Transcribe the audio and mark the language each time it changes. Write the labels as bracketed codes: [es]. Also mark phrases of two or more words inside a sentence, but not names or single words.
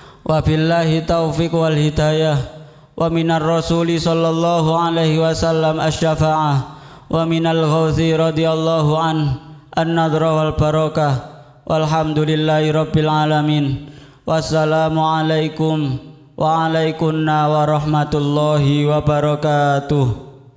[ar] وبالله التوفيق والهداية، ومن الرسول صلى الله عليه وسلم الشفاعة، ومن الغوث رضي الله النظرة والبركة، والحمد لله رب العالمين. والسلام عليكم وعليكم السلام ورحمة الله وبركاته.